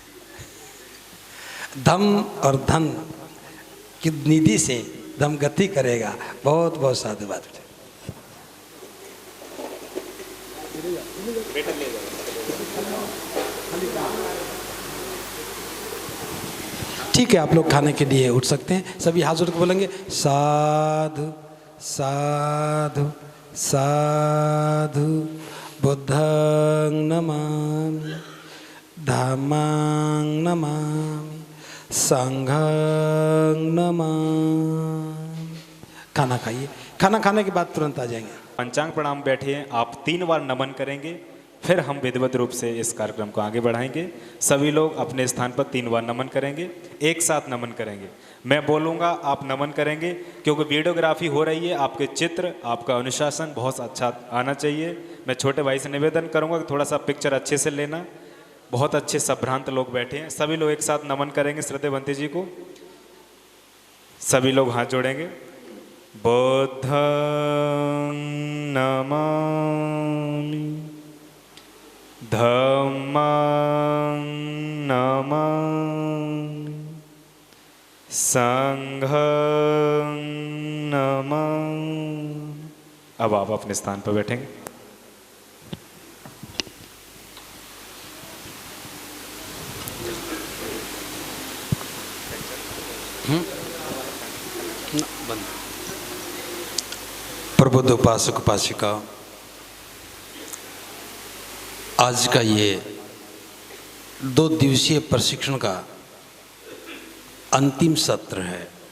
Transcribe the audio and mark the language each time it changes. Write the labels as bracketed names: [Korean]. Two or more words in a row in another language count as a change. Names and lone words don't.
[Hindi] धम्म और धन की निधि से धम्म गति करेगा। बहुत बहुत साधुवाद। ठीक है, आप लोग खाने के लिए उठ सकते हैं। सभी हाथ जोड़ के बोलेंगे साधु साधु साधु। [Pali] बुद्धं नमामि, धम्मं नमामि, संघं नमामि। [Hindi] खाना खाइए, खाना खाने के बाद तुरंत आ जाएंगे। पंचांग प्रणाम बैठिए। आप 3 बार नमन करेंगे, फिर हम विधिवत रूप से इस कार्यक्रम को आगे बढ़ाएंगे। सभी लोग अपने स्थान पर 3 बार नमन करेंगे, एक साथ नमन करेंगे। मैं बोलूँगा, आप नमन करेंगे, क्योंकि वीडियोग्राफी हो रही है। आपके चित्र, आपका अनुशासन बहुत अच्छा आना चाहिए। मैं छोटे भाई से निवेदन करूँगा कि थोड़ा सा पिक्चर अच्छे से लेना। बहुत अच्छे संभ्रांत लोग बैठे हैं। सभी लोग एक साथ नमन करेंगे श्रद्धेवंती जी को। सभी लोग हाथ जोड़ेंगे। [Pali] बुद्धं नमामि, धम्मं नमामि, संघं नमामि। [Hindi] अब आप अपने स्थान पर बैठेंगे। प्रबुद्ध उपासक उपासिका, आज का ये 2 दिवसीय प्रशिक्षण का अंतिम सत्र है।